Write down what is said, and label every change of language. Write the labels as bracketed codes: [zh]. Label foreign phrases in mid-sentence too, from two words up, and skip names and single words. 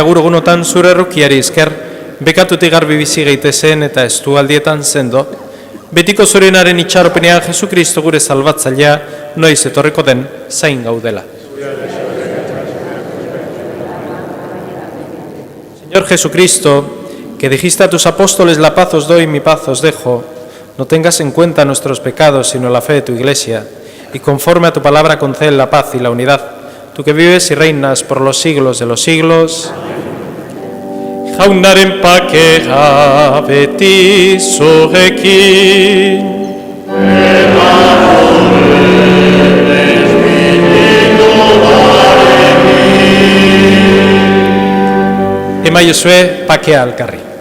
[eu] agur egunotan zure errukiari esker, bekatutik garbi bizi gaitezen eta estualdietan sendo, betiko zurenaren itxaropenean Jesukristo gure salbatzailea, noiz etorriko den, zain gaudela. [es] Señor Jesucristo, que dijiste a tus apóstoles la paz os doy, mi paz os dejo, no tengas en cuenta nuestros pecados, sino la fe de tu Iglesia, y conforme a tu palabra concede la paz y la unidad, tú que vives y reinas por los siglos de los siglos. [eu] Jaunaren pakea beti zurekin. Emaiozue pakea alkarri.